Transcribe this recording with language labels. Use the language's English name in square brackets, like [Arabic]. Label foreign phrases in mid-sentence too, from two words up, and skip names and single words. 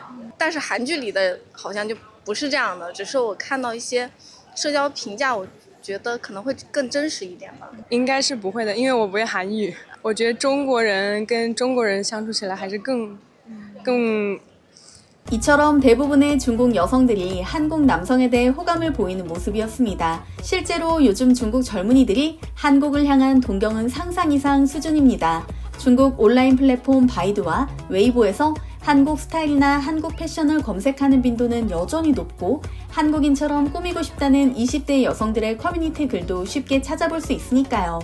[Chinese] 但是韩剧里的好像就不是这样的，只是我看到一些社交评价，我觉得可能会更真实一点吧。应该是不会的，因为我不会韩语。我觉得中国人跟中国人相处起来还是更 [Korean] 이처럼 대부분의 중국 여성들이 한국 남성에 대해 호감을 보이는 모습이었습니다. 실제로 요즘 중국 젊은이들이 한국을 향한 동경은 상상 이상 수준입니다. 중국 온라인 플랫폼 바이두와 웨이보에서 한국 스타일이나 한국 패션을 검색하는 빈도는 여전히 높고 한국인처럼 꾸미고 싶다는 20대 여성들의 커뮤니티 글도 쉽게 찾아볼 수 있으니까요.